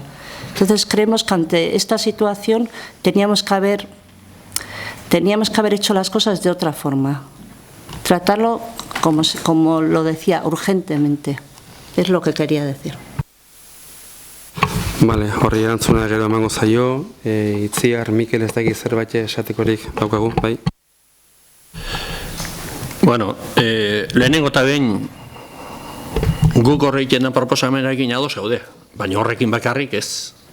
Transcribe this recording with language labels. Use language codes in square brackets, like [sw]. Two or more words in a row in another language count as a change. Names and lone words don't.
[es] Entonces creemos que ante esta situación teníamos que haber hecho las cosas de otra forma. Tratarlo, como lo decía, urgentemente. Es lo que quería decir. Vale, [eu] horri erantzuna gero emango zaio, Itziar, Mikel ez dakit zerbait esatekorik daukagu, bai? Bueno, lehenengo eta behin guk horrekin da proposamenarekin ados gaude, baina horrekin bakarrik ez.